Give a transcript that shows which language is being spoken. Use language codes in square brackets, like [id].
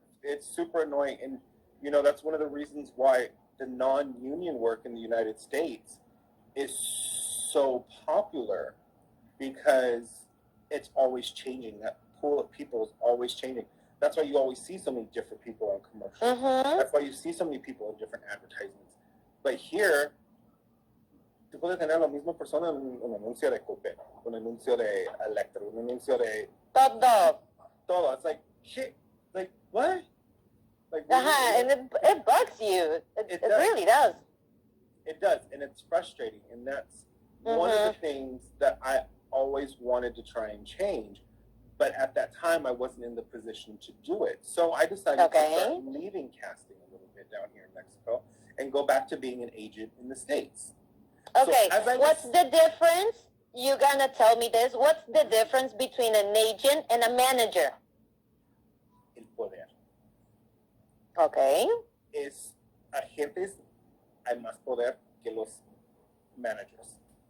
[en] It's super annoying, and you know that's one of the reasons why the non-union work in the United States is so popular, because it's always changing. That pool of people is always changing. That's why you always see so many different people on commercials. That's why you see so many people in different advertisements. But here, [es] tú puedes tener la misma persona en un anuncio de Coppel, un anuncio de Electra, un anuncio de todo. [en] It's like, shit, like, what? Like, and it bugs you. It really does. It does, and it's frustrating, and that's one of the things that I always wanted to try and change, but at that time I wasn't in the position to do it. So I decided to start leaving casting a little bit down here in Mexico and go back to being an agent in the States. Okay, so what's the difference? You're gonna tell me this. What's the difference between an agent and a manager? [es] El poder. [en] Okay. [es] Agentes hay más poder que los managers.